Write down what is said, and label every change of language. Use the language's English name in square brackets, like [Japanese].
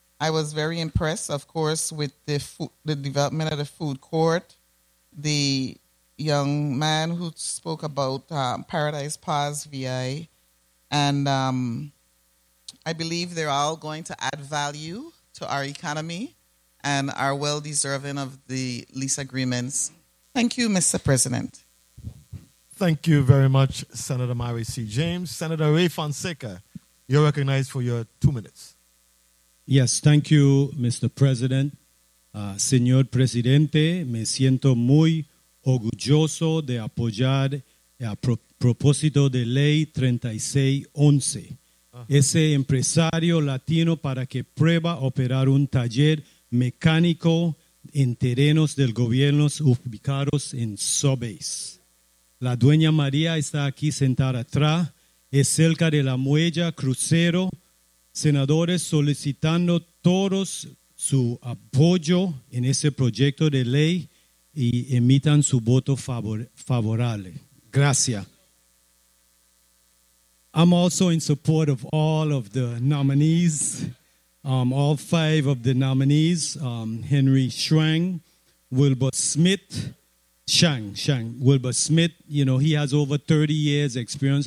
[English] I was very impressed, of course, with the development of the food court, the young man who spoke about Paradise Paws VI, and I believe they're all going to add value to our economy and are well deserving of the lease agreements. Thank you, Mr. President. Thank you very much, Senator Mary C. James. Senator Ray Fonseca, you're recognized for your 2 minutes. Yes, thank you, Mr. President. [Spanish] Señor Presidente, me siento muy orgulloso de apoyar el propósito de ley 3611. Ese empresario latino para que prueba operar un taller mecánico en terrenos del gobierno ubicados en Sobeys. La dueña María está aquí sentada atrás, es cerca de la muelle crucero, senadores solicitando todos su apoyo en ese proyecto de ley y emitan su voto favorable. Gracias. [English] I'm also in support of all of the nominees, all five of the nominees, Henry Shang, Wilbur Smith, you know, he has over 30 years experience.